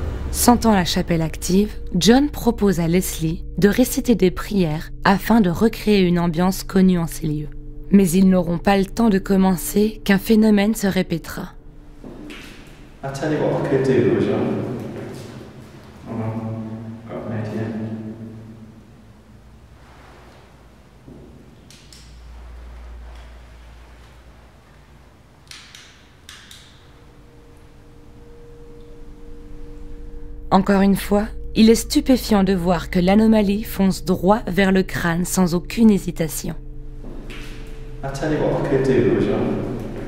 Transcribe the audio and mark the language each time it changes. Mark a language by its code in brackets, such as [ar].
[fr] Sentant la chapelle active, John propose à Leslie de réciter des prières afin de recréer une ambiance connue en ces lieux. Mais ils n'auront pas le temps de commencer qu'un phénomène se répétera. [en] I'll tell you what I could do, though, John. Got an idea. [fr] Encore une fois, il est stupéfiant de voir que l'anomalie fonce droit vers le crâne sans aucune hésitation. [en] I'll tell you what I could do, though, John.